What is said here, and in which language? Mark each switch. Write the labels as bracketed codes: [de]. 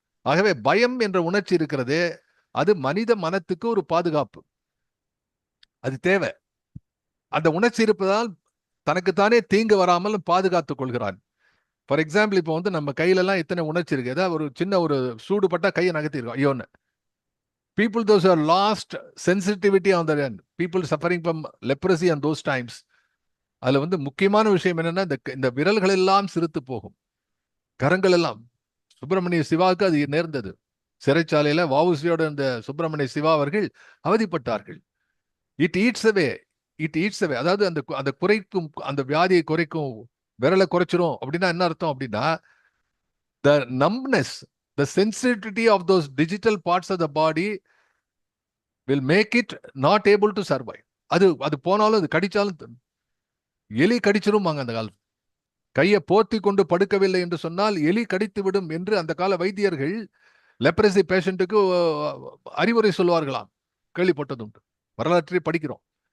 [ta] ஆகவே பயம் என்ற உணர்ச்சி இருக்கிறது, அது மனித மனத்துக்கு ஒரு பாதுகாப்பு, அது தேவை. அந்த உணர்ச்சி இருப்பதால் தனக்குத்தானே தீங்கு வராமல் பாதுகாத்துக் கொள்கிறான். [en] for example, [ta] இப்போ வந்து நம்ம கையில எல்லாம் இத்தனை உணர்ச்சி இருக்கு. ஏதாவது ஒரு சின்ன ஒரு சூடு பட்டா கையை நகர்த்திருக்கோம், ஐயோன்னு. [en] People those are lost sensitivity on the end, people suffering from leprosy and those times, [ta] அதுல வந்து முக்கியமான விஷயம் என்னன்னா, இந்த விரல்கள் எல்லாம் சிறுத்து போகும், கரங்கள் எல்லாம். சுப்பிரமணிய சிவாவுக்கு அது நேர்ந்தது. சிறைச்சாலையில வஉசியோட இந்த சுப்பிரமணிய சிவா அவர்கள் அவதிப்பட்டார்கள். [en] It eats away, it eats away. [ta] அதாவது அந்த குறைக்கும், அந்த வியாதியை குறைக்கும், விரலை குறைச்சிரும் அப்படின்னா என்ன அர்த்தம் அப்படின்னா, [en] the numbness, the sensitivity of those digital parts of the body will make it not able to survive. [ta] அது போனாலும், அது கடிச்சாலும், எலி கடிச்சிரும் அந்த காலத்து. கையை போர்த்தி கொண்டு படுக்கவில்லை என்று சொன்னால் எலி கடித்து விடும் என்று அந்த கால வைத்தியர்கள் லெப்ரசி பேஷண்ட்டுக்கு அறிவுரை சொல்வார்களாம், கேள்விப்பட்டதுண்டு, வரலாற்றை படிக்கிறோம்.